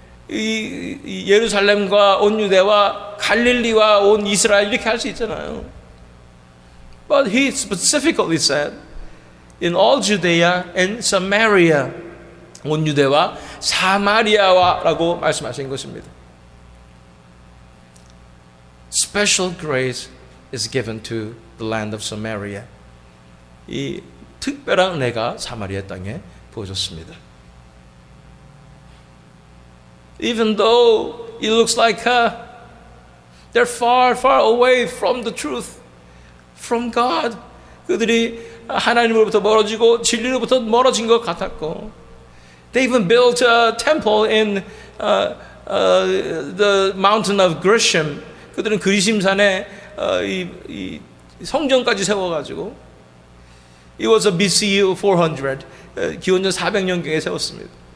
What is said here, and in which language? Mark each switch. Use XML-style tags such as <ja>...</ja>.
<ko>이 예루살렘과 온 유대와 갈릴리와 온 이스라엘 이렇게 할 수 있잖아요.</ko> <en>But he specifically said, in all Judea and Samaria,</en> <ko>온 유대와 사마리아와라고 말씀하신 것입니다.</ko> <en>Special grace is given to the land of Samaria. 이</en> <ko>특별한 은혜가 사마리아 땅에 부어졌습니다.</ko> <en>Even though it looks like they're far, far away from the truth, from God.</en> <ko>그들이 하나님으로부터 멀어지고 진리로부터 멀어진 것 같았고,</ko> <en>they even built a temple in the mountain of Grishim.</en> <ko>그들은 그리심산에 이 성전까지 세워가지고,</ko> <en>it was a BC 400,</en> <ko>기원전 400년경에 세웠습니다.</ko>